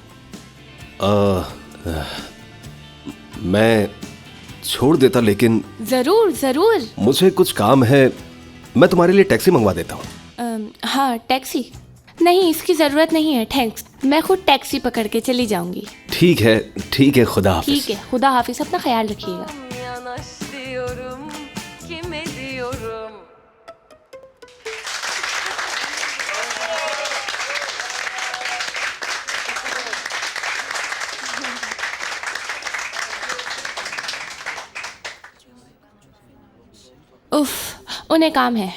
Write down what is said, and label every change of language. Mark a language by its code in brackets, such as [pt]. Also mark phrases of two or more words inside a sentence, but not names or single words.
[hi] मैं छोड़ देता, लेकिन जरूर जरूर। मुझे कुछ काम है, मैं तुम्हारे लिए टैक्सी मंगवा देता हूँ। हाँ टैक्सी नहीं, इसकी जरूरत नहीं है, थैंक्स, मैं खुद टैक्सी पकड़ के चली जाऊंगी। ठीक है, खुदा हाफिज। ठीक है, खुदा हाफिज, अपना ख्याल रखिएगा। [tr] Yanaş diyorum, kime diyorum? [hi] उफ, उन्हें काम है।